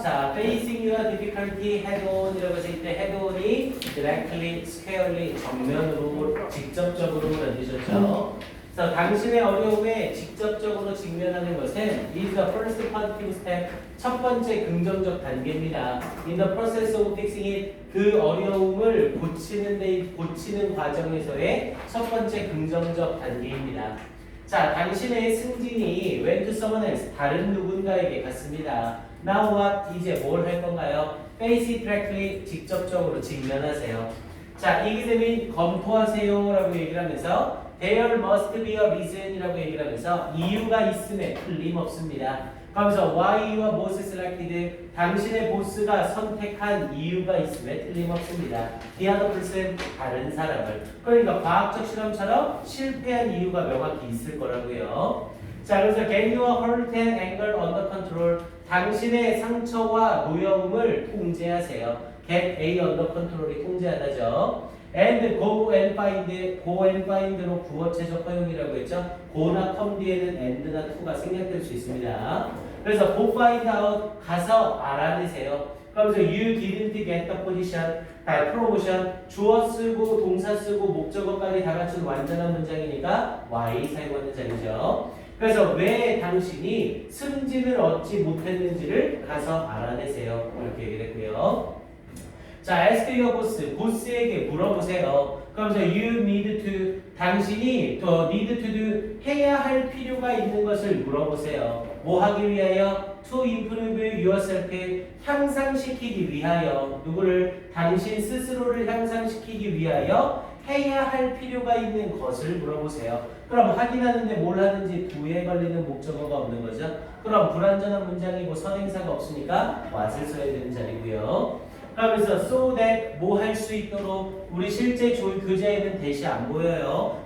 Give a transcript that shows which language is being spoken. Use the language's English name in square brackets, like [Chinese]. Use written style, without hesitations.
[Korean] 자, [English] facing your difficulty head on [Korean] 이라고 했을 때 head on이 directly, squarely 정면으로 직접적으로 만드셨죠. 그래서 당신의 어려움에 직접적으로 직면하는 것은 [English] is the first positive step [Korean] 첫 번째 긍정적 단계입니다. [English] In the process of fixing it [Korean] 그 어려움을 고치는 과정에서의 첫 번째 긍정적 단계입니다. 자, 당신의 승진이 [English] went to someone else [Korean] 다른 누군가에게 갔습니다. [English] Now what [Korean] 이제 뭘 할 건가요? [English] Face it directly [Korean] 직접적으로 직면하세요. 자, 이 기쌤이 검토하세요라고 얘기를 하면서 [English] There must be a reason [Korean] 이라고 얘기를 하면서 이유가 있음에 틀림없습니다. 그러면서 [English] why you are boss selected [Korean] 당신의 보스가 선택한 이유가 있음에 틀림없습니다. [English] The other person [Korean] 다른 사람을 그러니까 과학적 실험처럼 실패한 이유가 명확히 있을 거라고요. [English] 자 그래서 get your hurt and anger under control [Korean] 당신의 상처와 노여움을 통제하세요. [English] get A under control [Korean] 이 통제하다죠. and [English] go and find [Korean] 로 구어체적 허용이라고 했죠. go나 come 뒤에는 and나 to가 생략될 수 있습니다. 그래서 [English] go find out [Korean] 가서 알아내세요. 그러면서 [English] you didn't get the position promotion [Korean] 주어 쓰고 동사 쓰고 목적어까지 다 갖춘 완전한 문장이니까 why 사용하는 자리죠. 그래서 왜 당신이 승진을 얻지 못했는지를 가서 알아내세요. 이렇게 얘기를 했고요. 자, [English] ask your boss, [Korean] 보스에게 물어보세요. 그러면서 [English] you need to, [Korean] 당신이 더 [English] need to do, [Korean] 해야 할 필요가 있는 것을 물어보세요. 뭐 하기 위하여? [English] To improve yourself, [Korean] 향상시키기 위하여. 누구를? 당신 스스로를 향상시키기 위하여 해야 할 필요가 있는 것을 물어보세요. 그럼 확인하는데 뭘 하는지 do에 걸리는 목적어가 없는 거죠. 그럼 불완전한 문장이고 선행사가 없으니까 what을 써야 되는 자리고요. 그러면서 [English] so that [Korean] 뭐 할 수 있도록 우리 실제 교재에는 대시 안 보여요.